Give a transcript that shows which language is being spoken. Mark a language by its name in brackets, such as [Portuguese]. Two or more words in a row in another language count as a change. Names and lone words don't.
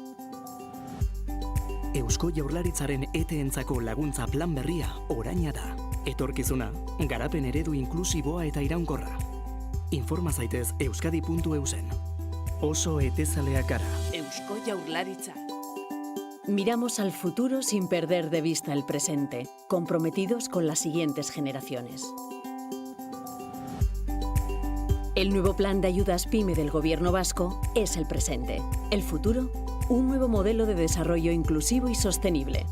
[Basque] Eusko Jaurlaritzaren ETE-entzako laguntza plan berria oraina da. Etorkizuna, garapen eredu inklusiboa eta iraunkorra. Informa zaitez euskadi.eusen. Oso etezaleak gara. Eusko Jaurlaritza. [Spanish] Miramos al futuro sin perder de vista el presente, comprometidos con las siguientes generaciones. El nuevo plan de ayudas PYME del Gobierno vasco es el presente. El futuro, un nuevo modelo de desarrollo inclusivo y sostenible.